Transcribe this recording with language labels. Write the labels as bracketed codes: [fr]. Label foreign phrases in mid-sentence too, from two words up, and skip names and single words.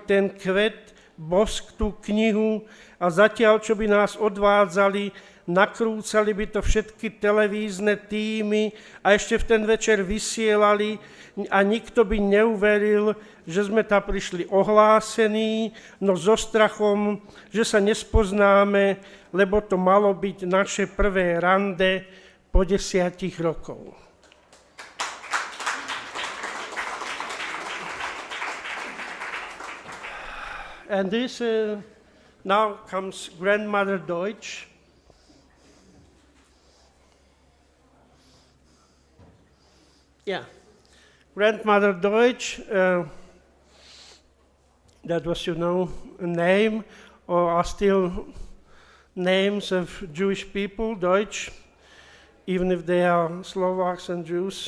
[sk] ten kvet, bosk, tú knihu a zatiaľ, čo by nás odvádzali, nakrúcali by to všetky televízne týmy a ešte v ten večer vysielali a nikto by neuveril, že sme tam prišli ohlásení, no so strachom, že sa nespoznáme, lebo to malo byť naše prvé rande po 10 rokov. [en] And this now comes Grandmother Deutsch. Yeah, Grandmother Deutsch, that was, you know, a name, or are still names of Jewish people, Deutsch, even if they are Slovaks and Jews.